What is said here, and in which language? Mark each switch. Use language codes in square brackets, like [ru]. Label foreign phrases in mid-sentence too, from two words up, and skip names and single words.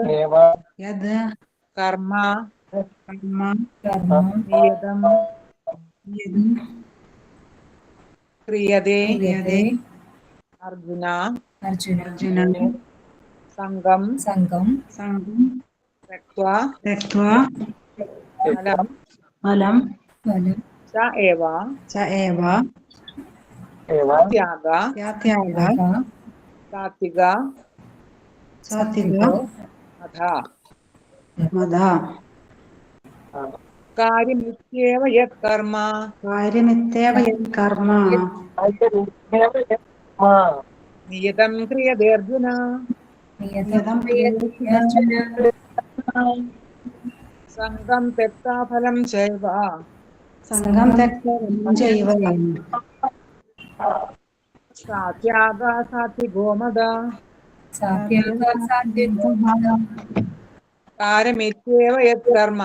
[sa] യത് കർമ്മ കർമ്മ കർമ്മ നിയതം യത് ക്രിയതേ ക്രിയതേ അർജുന അർജുന അർജുന സംഘം സംഘം സംഘം त्यक्त्वा त्यक्त्वा फलं फलं ഫലം च एव च एव त्याग त्याग सात्विक सात्विक अधा मदा कार्यमित्येव यत्कर्म कार्यमित्येव यत्कर्म नियतं क्रियते अर्जुन നിയതം ക്രിയതേ അർജുന संगं त्यक्त्वा फलं चैव संगं त्यक्त्वा फलं चैव सात्याग सात्विको मद സാത്യാഗ സാത്വികോ कार्यमित्येव यत्कर्म